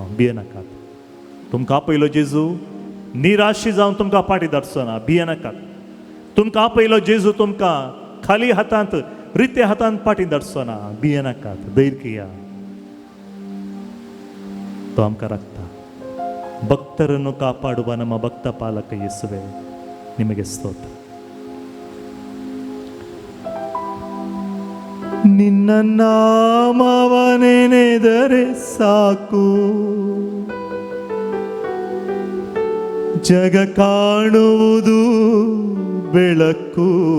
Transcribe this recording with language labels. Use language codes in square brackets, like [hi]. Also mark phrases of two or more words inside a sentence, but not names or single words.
[kok] भियेनाकात. तुमकां आपयलो जेजू निराशी जावन तुमकां फाटी धाडचो ना. भियेनाकात. तुमकां आपयलो जेजू तुमकां खाली हातांत रिते हातांत फाटी धाडचो ना. भियेनाकात. धैर्य घेया. तो आमकां राखता. [kn] ಭಕ್ತರನ್ನು ಕಾಪಾಡುವ ನಮ್ಮ ಭಕ್ತ ಪಾಲಕ ಯೇಸುವೆ ನಿಮಗೆ ಸ್ತೋತ್ರ. ನಿನ್ನ ನಾಮವ ನೆನೆದರೆ ಸಾಕು, ಜಗ ಕಾಣುವುದು ಬೆಳಕು.